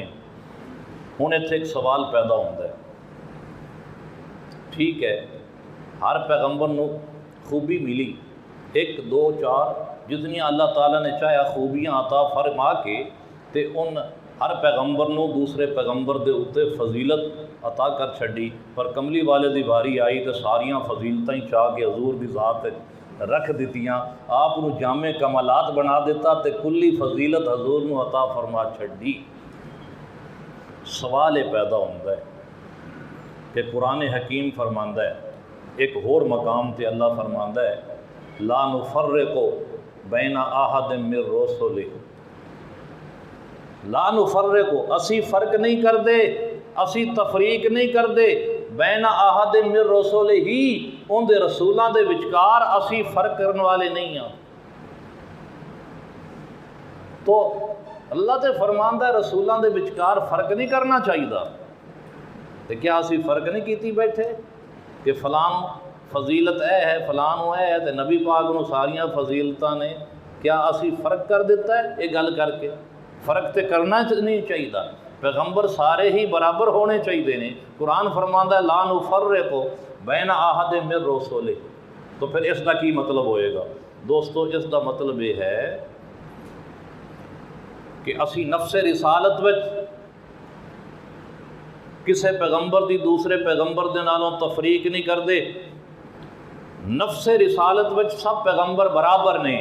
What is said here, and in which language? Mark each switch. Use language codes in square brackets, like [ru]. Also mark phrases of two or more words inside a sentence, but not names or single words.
[pa] ہن ایتھے ایک سوال پیدا ہوتا ہے، ٹھیک ہے ہر پیغمبر نو خوبی ملی، 1 2 4 جتنی اللہ تعالیٰ نے چاہیا خوبیاں عطا فرما کے تے ان ہر پیغمبر نو دوسرے پیغمبر دے اتے فضیلت عطا کر چھڑی، پر کملی والے دی باری آئی تے ساریاں فضیلتاں ہی چاہ کے حضور دی ذات رکھ دیتیاں، آپ نو جامع کمالات بنا دیتا تے کلی فضیلت حضور نو عطا فرما چھڑی۔ سوال یہ پیدا ہوتا ہے کہ قرآن حکیم فرماندہ ہے ایک اور مقام تے اللہ فرماندہ ہے [ar] لا نفرق بین احد من رسلہ، لا نفرق [pa] اسی فرق نہیں کر دے، اسی تفریق نہیں کر دے، [ar] بین احد من رسلہ [pa] ہی ان دے رسولاں دے وچکار اسی فرق کرنے والے نہیں ہیں۔ تو اللہ تے فرماندہ ہے رسولاں دے وچکار فرق نہیں کرنا چاہیے، تو کیا اسی فرق نہیں کیتی بیٹھے کہ فلان فضیلت اے ہے فلان وہ ہے تے نبی پاک نو ساریاں فضیلتاں نے، کیا اسی فرق کر دیتا ہے؟ یہ گل کر کے فرق تے کرنا نہیں چاہیے، پیغمبر سارے ہی برابر ہونے چاہیے نے۔ قرآن فرماندہ ہے [ar] لا نفرق بین احد من رسلہ، [pa] تو پھر اس کا کی مطلب ہوئے گا؟ دوستو اس دا مطلب یہ ہے کہ اسی نفس رسالت وچ کسے پیغمبر دی دوسرے پیغمبر دے نالوں تفریق نہیں کردے۔ نفس رسالت وچ سب پیغمبر برابر نے۔